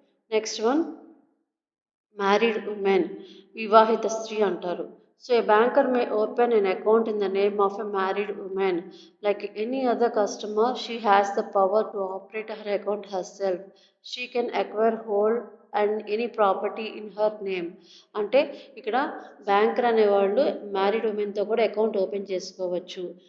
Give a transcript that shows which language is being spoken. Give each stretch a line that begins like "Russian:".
Telugu: Next one, married women, వివాహిత స్త్రీ అంటారు.
English: So a banker may open an account in the name of a married woman. Like any other customer, she has the power to operate her account herself. She can acquire, hold and any property in her name.
Telugu: అంటే ఇక్కడ banker అనేవాళ్ళు married ఉమెన్తో కూడా account open చేసుకోవచ్చు.